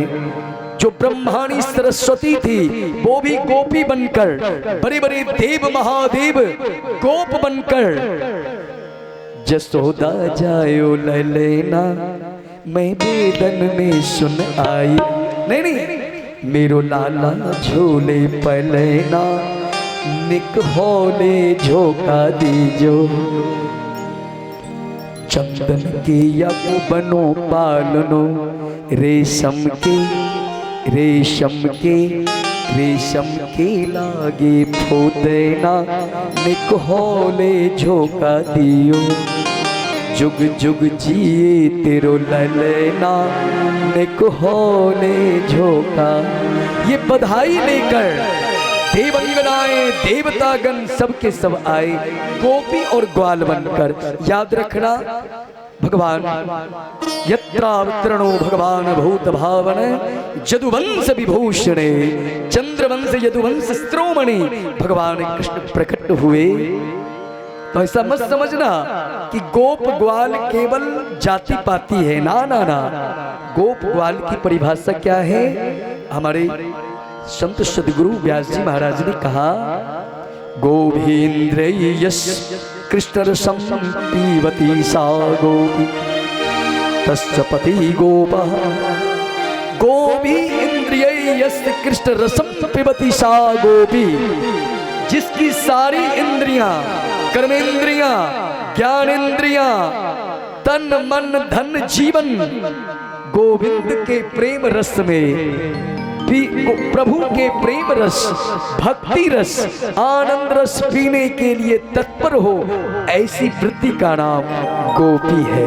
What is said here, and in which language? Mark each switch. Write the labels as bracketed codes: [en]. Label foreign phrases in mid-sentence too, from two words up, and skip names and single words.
[hi] जो ब्रह्माणी सरस्वती थी वो भी गोपी बनकर, बड़े बड़े देव महादेव गोप बनकर [bra] जसोदा जायो ललेना मैं बेदन में सुन आई। [hi] नहीं, [bra] मेरो लाला झोले पलेना निक होले झोका दीजो। चंदन के यक बनो पालनो रेशम के लागे फूदेना निक होले झोका दियो। जुग जुग जिए तेरो ललना निक होने झोंका। [hi] ये बधाई लेकर देवंगनाएं देवतागण सबके सब आए गोपी और ग्वाल बनकर। याद रखना भगवान यत्रावतरणो भगवान भूत भावन यदुवंश विभूषणे चंद्रवंश यदुवंश स्त्रोमणि भगवान कृष्ण प्रकट हुए। तो ऐसा मत समझना कि गोप ग्वाल केवल जाति पाति है, ना ना ना। गोप ग्वाल की परिभाषा क्या है? हमारे संत सदगुरु व्यास जी महाराज ने कहा, [sa] गोभीन्द्र यश कृष्ण रसम पीवती सा गोपी तस्य पति गोपः। गोपी इंद्रिय यश कृष्ण रसम पीवती सा गोपी, [hi] जिसकी सारी इंद्रियां, कर्मेंद्रियां, ज्ञानेंद्रियां, तन मन धन जीवन गोविंद के प्रेम रस में, प्रभु के प्रेम रस, भक्ति रस, आनंद रस पीने के लिए तत्पर हो, ऐसी वृत्ति का नाम गोपी है।